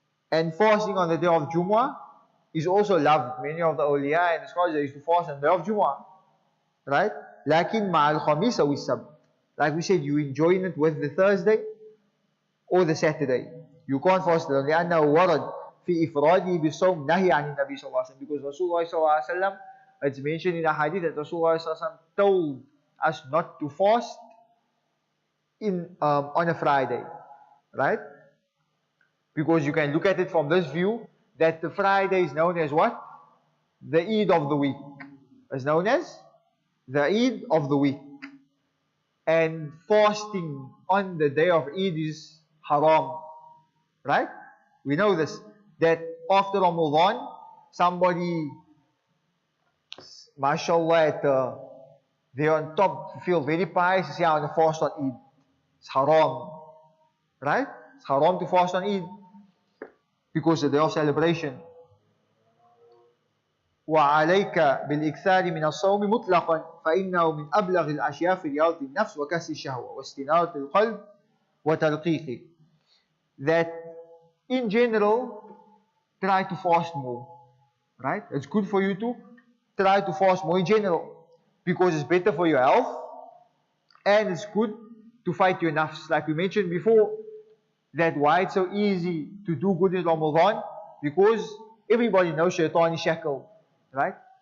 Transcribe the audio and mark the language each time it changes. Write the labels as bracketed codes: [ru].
[en] And fasting on the day of Jumu'ah is also loved. Many of the awliya and the scholars used to fast on the day of Jumu'ah, right? [ar] لكن مع الخميس أو السبت. [en] Like we said, you enjoy it with the Thursday or the Saturday. You can't fast it [ar] لأنه ورد في إفراده بالصوم نهي عن النبي صلى الله عليه وسلم. [en] Because Rasulullah صلى الله عليه وسلم, it's mentioned in a hadith that Rasulullah صلى الله عليه وسلم told us not to fast on a Friday, right? Because you can look at it from this view that the Friday is known as what? The Eid of the week. It's known as the Eid of the week. And fasting on the day of Eid is haram, right? We know this, that after Ramadan, somebody, mashallah, they're on top, feel very pious, say, I want to fast on Eid. It's haram, right? It's haram to fast on Eid because the day of celebration. [ar] وعليك بالإكثار من الصوم مطلقا فإنه من أبلغ الأشياء في رياضة النفس وكسر الشهوة واستنارة القلب وترقيقه. [en] That in general, try to fast more, right? It's good for you to try to fast more in general because it's better for your health and it's good to fight your nafs. Like we mentioned before, that why it's so easy to do good in Ramadan, because everybody knows shaitan is shackled, right?